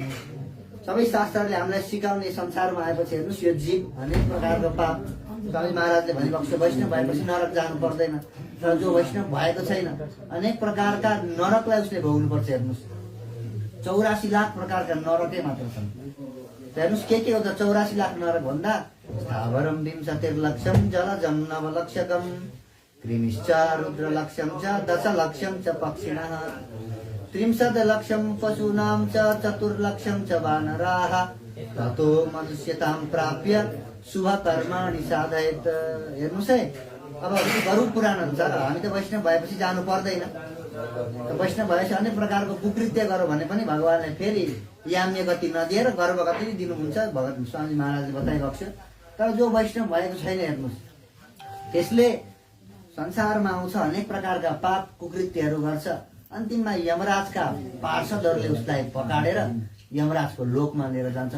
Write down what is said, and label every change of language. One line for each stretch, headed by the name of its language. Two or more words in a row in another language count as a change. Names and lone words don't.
Nepali: सबै शास्त्रले हामीलाई सिकाउने संसारमा आएपछि हेर्नुहोस्, यो जीव अनेक प्रकारको पाप, स्वामी महाराजले भनेको छ वैष्णव भएपछि नरक जानु पर्दैन, र जो वैष्णव भएको छैन अनेक प्रकारका नरकलाई उसले भोग्नुपर्छ। हेर्नुहोस्, 84 लाख प्रकारका नरकै मात्र छन्। हेर्नुहोस् के हो त 84 लाख नरक भन्दा
Sanskrit: स्थावरम विंशतिर्लक्षम जलजम नवलक्षकम कृमिश्च रुद्रलक्ष्यम च दशलक्ष्यम च पक्षिणः 30 लक्षम पशूनां च 4 च वानराः ततो मनुष्यतां प्राप्य शुभ कर्माणि साधयेत्।
Nepali: हेर्नुहोस् है, अब गरुड पुराणहरू छ, हामी त वैष्णव भएपछि जानु पर्दैन। वैष्णव भएपछि अनेक प्रकारको कुकृत्य गरौँ भने पनि भगवानले फेरि याम्य गति नदिएर गर्व गति दिनुहुन्छ, भगत स्वामी महाराजले बताइरहेको छ। तर जो वैष्णव भएको छैन हेर्नुहोस्, त्यसले संसारमा आउँछ, अनेक प्रकारका पाप कुकृत्यहरू गर्छ, अन्तिममा यमराजका पार्षदहरूले उसलाई पकाडेर यमराजको लोकमा लिएर जान्छन्।